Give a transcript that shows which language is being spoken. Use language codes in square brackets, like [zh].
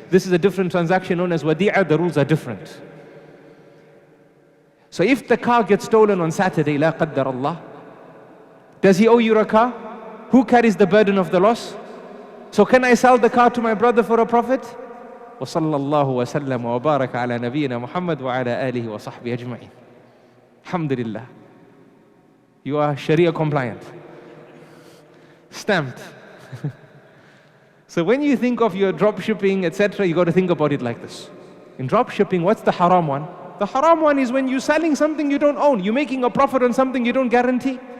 [en] This is a different transaction known as Wadi'ah. The rules are different. So if the car gets stolen on Saturday, la qaddar Allah, does he owe you a car? Who carries the burden of the loss? So can I sell the car to my brother for a profit? [ar] وصلى الله وسلم وبارك على نبينا محمد وعلى آله وصحبه أجمعين. الحمد لله. [en] You are Sharia compliant. Stamped. So when you think of your drop shipping, etc., you got to think about it like this. In drop shipping, what's the haram one? The haram one is when you're selling something you don't own. You're making a profit on something you don't guarantee.